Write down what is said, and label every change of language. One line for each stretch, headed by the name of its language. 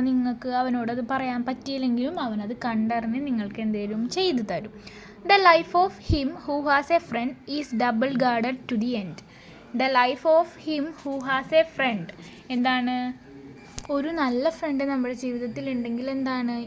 Malayalam: ഇപ്പം നിങ്ങൾക്ക് അവനോടത് പറയാൻ പറ്റിയില്ലെങ്കിലും അവനത് കണ്ടറിഞ്ഞ് നിങ്ങൾക്ക് എന്തെങ്കിലും ചെയ്തു തരും.
English: The life of him who has a friend is double guarded to the end. The life of him who has a friend.
Malayalam: എന്താണ്? ഒരു നല്ല ഫ്രണ്ട് നമ്മുടെ ജീവിതത്തിൽ ഉണ്ടെങ്കിൽ എന്താണ്?